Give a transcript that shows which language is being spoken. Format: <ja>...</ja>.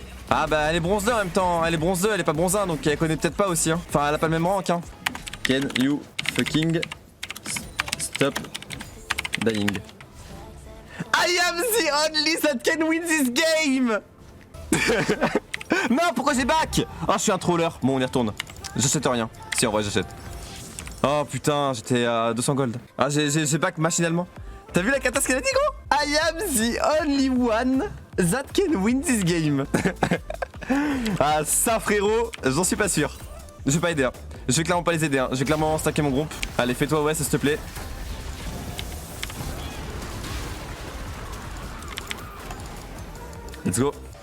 <fr>Ah bah elle est bronze 2 en même temps, elle est bronze 2, elle est pas bronze 1 donc elle connaît peut-être pas aussi hein. Enfin elle a pas le même rank hein.</fr> <en>Can you fucking stop dying? I am the only that can win this game.</en> <fr>Non pourquoi j'ai back? Ah je suis un troller, bon on y retourne. J'achète rien, si en vrai j'achète. Oh putain j'étais à 200 gold. Ah j'ai back machinalement. T'as vu la cata ce qu'elle a dit gros?</fr> <en>I am the only one that can win this game.</en> <fr>Ah ça frérot, j'en suis pas sûr. Je vais pas aider hein. Je vais clairement pas les aider hein. Je vais clairement stacker mon groupe. Allez fais-toi ouais s'il te plaît.</fr> <en>Let's go.</en>